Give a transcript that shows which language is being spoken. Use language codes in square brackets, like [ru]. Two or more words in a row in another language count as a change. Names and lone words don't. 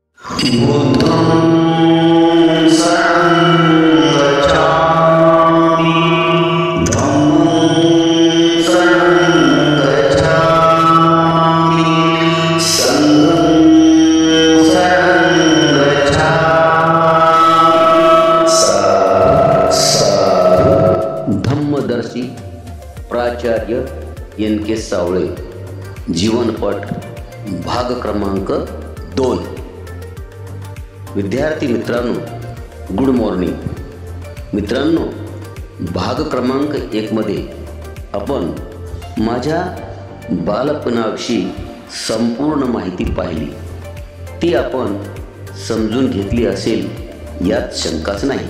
[pi] बुद्धं शरणं गच्छामि धम्मं शरणं गच्छामि संघं शरणं गच्छामि। [mr] धम्मदर्शी प्राचार्य एन.के. सावळे जीवनपट भाग क्रमांक 2। विद्यार्थी मित्रांनो, [en] good morning [mr] मित्रांनो। भाग क्रमांक 1 मध्ये आपण माझ्या बालपणाविषयी संपूर्ण माहिती पाहिली, ती आपण समजून घेतली असेल यात शंकाच नाही।